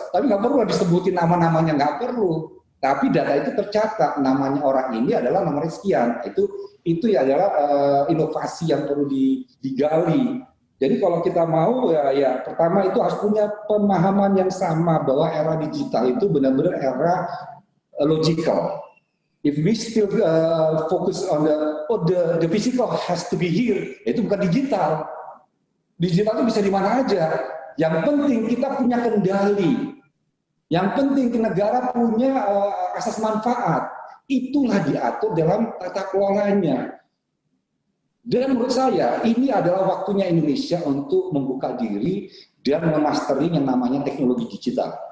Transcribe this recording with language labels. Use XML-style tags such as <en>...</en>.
<id>Tapi nggak perlu disebutin nama-namanya, nggak perlu. Tapi data itu tercatat, namanya orang ini adalah nomor sekian. Itu adalah inovasi yang perlu digali. Jadi kalau kita mau ya pertama itu harus punya pemahaman yang sama bahwa era digital itu benar-benar era logical.</id> <en>If we still focus on the physical has to be here, itu bukan digital.</en> <id>Digital itu bisa di mana aja. Yang penting kita punya kendali. Yang penting negara punya asas manfaat. Itulah diatur dalam tata kelolanya. Dan menurut saya ini adalah waktunya Indonesia untuk membuka diri dan memasteri yang namanya teknologi digital.</id>